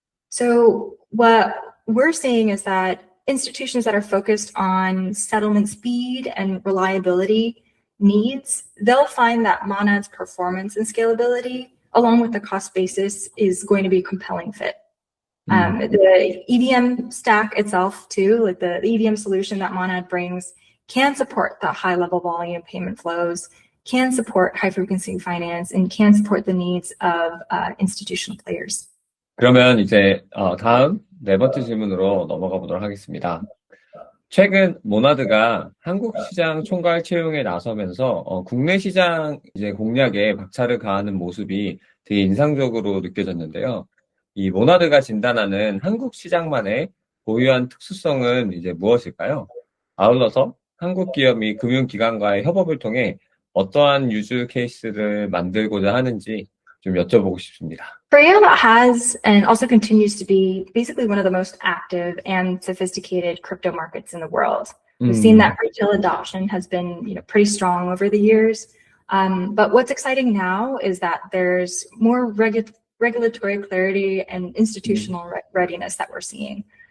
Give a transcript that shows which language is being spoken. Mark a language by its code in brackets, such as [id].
[en] So what we're seeing is that institutions that are focused on settlement speed and reliability needs, they'll find that Monad's performance and scalability, along with the cost basis, is going to be a compelling fit. The EVM stack itself too, like the EVM solution that Monad brings, can support the high level volume payment flows, can support high frequency finance, and can support the needs of institutional players. [ko] 그러면 이제 다음 네 번째 질문으로 넘어가 보도록 하겠습니다. 최근 모나드가 한국 시장 총괄 채용에 나서면서 국내 시장 이제 공략에 박차를 가하는 모습이 되게 인상적으로 느껴졌는데요. 이 모나드가 진단하는 한국 시장만의 고유한 특수성은 이제 무엇일까요? 아울러서 한국 기업이 금융기관과의 협업을 통해 어떠한 유즈 케이스를 만들고자 하는지 좀 여쭤보고 싶습니다. [en] Korea has and also continues to be basically one of the most active and sophisticated crypto markets in the world. We've seen that retail adoption has been, pretty strong over the years. But what's exciting now is that there's more regulatory clarity and institutional readiness that we're seeing.